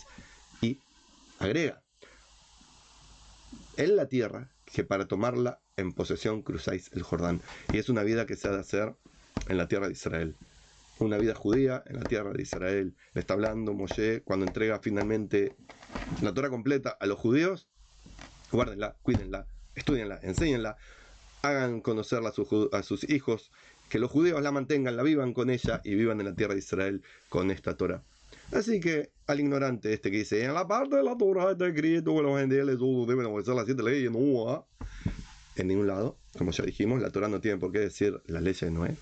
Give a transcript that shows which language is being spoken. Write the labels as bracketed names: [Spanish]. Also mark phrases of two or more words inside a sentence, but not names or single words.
[Spanish] Y agrega, en la tierra que para tomarla en posesión cruzáis el Jordán. Y es una vida que se ha de hacer en la tierra de Israel. Una vida judía en la tierra de Israel. Le está hablando Moshe cuando entrega finalmente la Torá completa a los judíos. Guárdenla, cuídenla, estudienla, enséñenla, hagan conocerla a sus hijos, que los judíos la mantengan, la vivan con ella y vivan en la tierra de Israel con esta Torá. Así que al ignorante este que dice, en la parte de la Torá está escrito que los gentiles deben obedecer las 7 leyes, no, en ningún lado, como ya dijimos, la Torá no tiene por qué decir las leyes de Noé.